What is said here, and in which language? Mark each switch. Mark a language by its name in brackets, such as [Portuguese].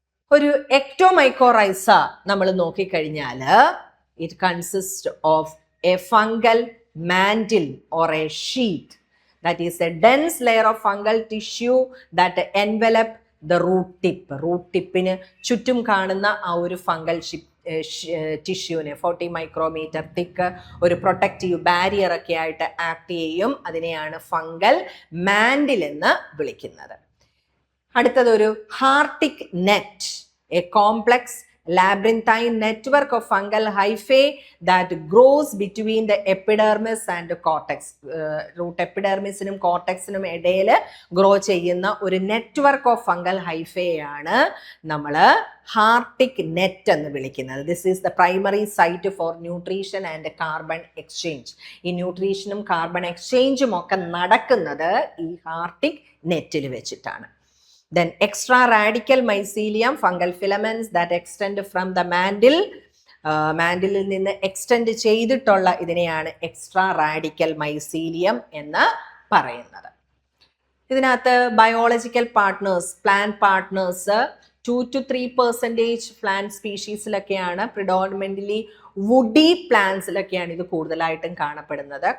[Malayalam] ഒരു ecto mycorrhiza നമ്മൾ നോക്കിക്കഴിഞ്ഞാൽ [English] It consist of a fungal mantle or a sheet, that is a dense layer of fungal tissue that envelop the root tip. [Malayalam] Root ടിപ്പിന് ചുറ്റും കാണുന്ന ആ ഒരു fungal ടിഷ്യൂവിനെ 40 micrometer തിക്ക് ഒരു പ്രൊട്ടക്റ്റീവ് ബാരിയർ ഒക്കെ ആയിട്ട് ആക്ട് ചെയ്യും. അതിനെയാണ് ഫംഗൽ മാൻഡിൽ എന്ന് വിളിക്കുന്നത്. അടുത്തതൊരു [English] Hartig net, a complex labyrinthine network of fungal hyphae that grows between the epidermis and cortex. [Malayalam] Root എപ്പിഡെർമിസിനും കോർട്ടെക്സിനും ഇടയിൽ ഗ്രോ ചെയ്യുന്ന ഒരു നെറ്റ്വർക്ക് ഓഫ് ഫംഗൽ ഹൈഫയാണ് നമ്മൾ ഹാർട്ടിക് നെറ്റ് എന്ന് വിളിക്കുന്നത്. [English] This is the primary site for nutrition and carbon exchange. [Malayalam] ഈ ന്യൂട്രീഷനും carbon എക്സ്ചേഞ്ചും ഒക്കെ നടക്കുന്നത് ഈ ഹാർട്ടിക് നെറ്റിൽ വെച്ചിട്ടാണ്. [English] Then extra radical mycelium, fungal filaments that extend from the mantle. [Malayalam] മാൻഡിലിൽ നിന്ന് എക്സ്റ്റെൻഡ് ചെയ്തിട്ടുള്ള ഇതിനെയാണ് എക്സ്ട്രാ റാഡിക്കൽ മൈസീലിയം എന്ന് പറയുന്നത്. ഇതിനകത്ത് biological partners, plant partners 2 to 3% plant സ്പീഷീസിലൊക്കെയാണ്, predominantly woody പ്ലാന്റ്സിലൊക്കെയാണ് ഇത് കൂടുതലായിട്ടും കാണപ്പെടുന്നത്.